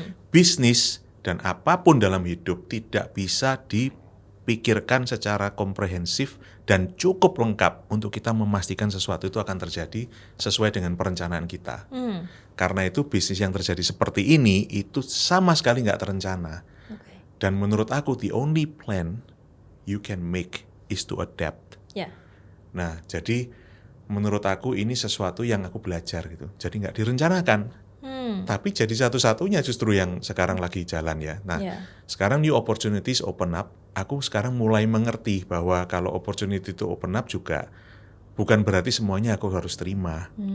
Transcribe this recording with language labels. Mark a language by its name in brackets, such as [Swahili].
[Indonesian] Bisnis dan apapun dalam hidup tidak bisa dipikirkan secara komprehensif dan cukup lengkap untuk kita memastikan sesuatu itu akan terjadi sesuai dengan perencanaan kita. Karena itu bisnis yang terjadi seperti ini itu sama sekali nggak terencana. Dan menurut aku [English] the only plan you can make is to adapt. [Indonesian] Nah, jadi menurut aku ini sesuatu yang aku belajar gitu. Jadi nggak direncanakan, tapi jadi satu-satunya justru yang sekarang lagi jalan ya. Nah, sekarang [English] new opportunities open up. [Indonesian] Aku sekarang mulai mengerti bahwa kalau opportunity itu open up juga bukan berarti semuanya aku harus terima.